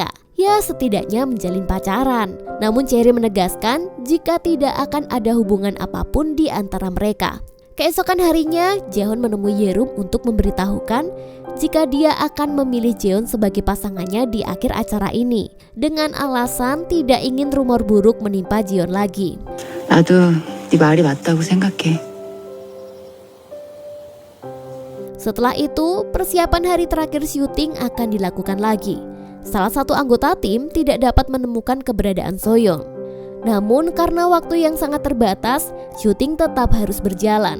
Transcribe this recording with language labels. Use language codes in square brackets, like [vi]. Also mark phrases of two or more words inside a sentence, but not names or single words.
[id] Ya, setidaknya menjalin pacaran. Namun Cherry menegaskan jika tidak akan ada hubungan apapun di antara mereka. Keesokan harinya, Jaehyun menemui Yeorum untuk memberitahukan jika dia akan memilih Jeon sebagai pasangannya di akhir acara ini, dengan alasan tidak ingin rumor buruk menimpa Jeon lagi. [ko] 나도 네 말이 맞다고 생각해. [id] Setelah itu, persiapan hari terakhir syuting akan dilakukan lagi. Salah satu anggota tim tidak dapat menemukan keberadaan Soyeon. Namun karena waktu yang sangat terbatas, syuting tetap harus berjalan.